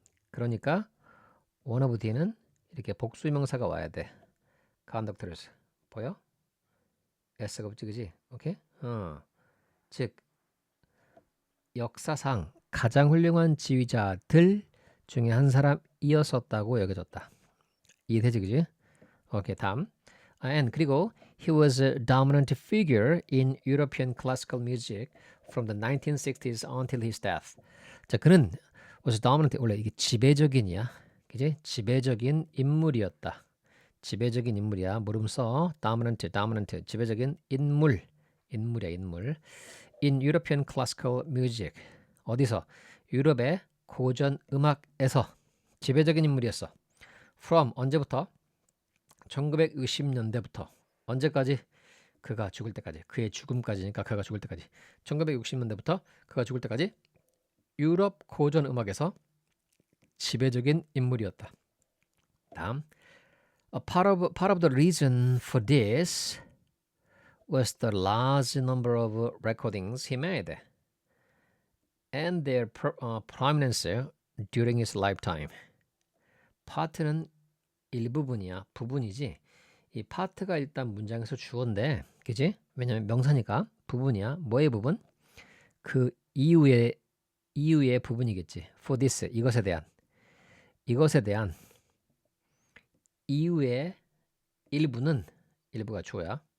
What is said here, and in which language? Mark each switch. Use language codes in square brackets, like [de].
[ko] 그러니까 [en] one of [ko] 뒤에는 이렇게 복수명사가 와야 돼. conductors. 보여? s가 붙지, 그지? 오케이? 즉 역사상 가장 훌륭한 지휘자들 중에 한 사람이었었다고 여겨졌다. 이해되지, 그지? 오케이, 다음. [en] And [ko] 그리고 [en] he was a dominant figure in European classical music from the 1960s until his death. [ko] 자, 그는 [en] was dominant. [ko] 원래 이게 지배적인이야. 그지? 지배적인 인물이었다. 지배적인 인물이야. 물음 써. [en] dominant. [ko] 지배적인 인물이야, 인물. [en] In European classical music. [ko] 어디서? 유럽의 고전 음악에서 지배적인 인물이었어. From 언제부터? 1960년대부터. 언제까지? 그가 죽을 때까지. 그의 죽음까지니까 그가 죽을 때까지. 1960년대부터 그가 죽을 때까지 유럽 고전 음악에서 지배적인 인물이었다. 다음. [en] Part of the reason for this was the large number of recordings he made and their prominence during his lifetime. [ko] 파트는 일부분이야. 부분이지. 이 파트가 일단 문장에서 주어인데, 그지? 왜냐면 명사니까 부분이야. 뭐의 부분? 그 이후의 부분이겠지. [en] For this, [ko] 이것에 대한 이후의 일부가 주어야.